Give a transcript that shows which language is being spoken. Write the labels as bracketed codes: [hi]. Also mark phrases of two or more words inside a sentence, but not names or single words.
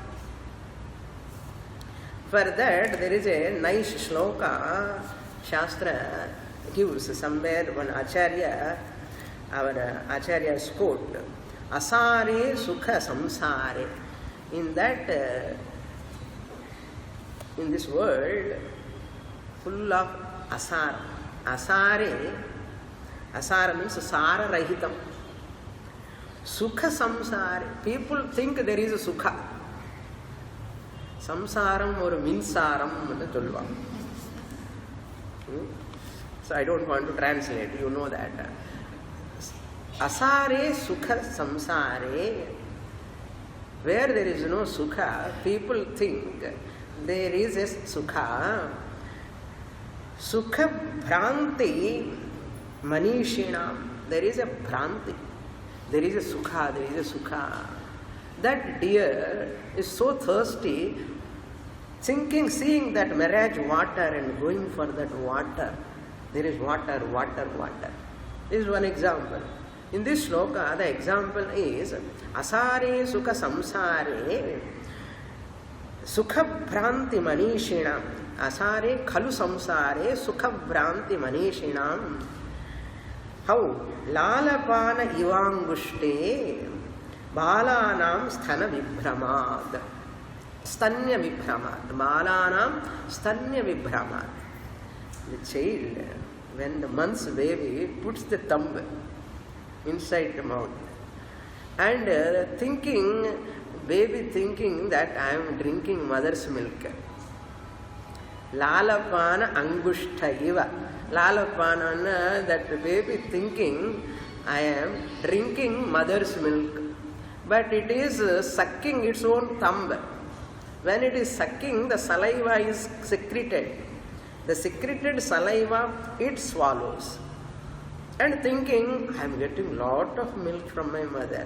[en] For that, there is a nice shloka, Shastra gives somewhere, one Acharya, our Acharya's quote, [sa] Asare Sukha Samsare. [en] In that, in this world, full of asara. Asara means [sa] sara rahitam. Sukha samsare. [en] People think there is a sukha. [sa] Samsaram or minsaram. [en] So I don't want to translate, you know that. [sa] Asare sukha samsare. [en] Where there is no sukha, people think there is a sukha. [sa] Sukha bhranti manishinam. [en] There is a bhranti. There is a sukha, there is a sukha. That deer is so thirsty, thinking, seeing that mirage water and going for that water. There is water, water, water. This is one example. In this shloka, the example is [sa] Asare Sukha Samsare Sukha Bhranti Manishinam. Asare Khalu Samsare Sukha Bhranti Manishinam. [en] How? [sa] Lalapana Ivangushte Balanam Sthana Vibhramad. Stanya Vibhramad. Balanam Stanya Vibhramad. [en] The child, when the month's baby puts the thumb inside the mouth and baby thinking that I am drinking mother's milk. [sa] Lalapana Angushthaiva. [en] Lalapana, that baby thinking I am drinking mother's milk. But it is sucking its own thumb. When it is sucking, the saliva is secreted. The secreted saliva, it swallows. And thinking, I am getting lot of milk from my mother.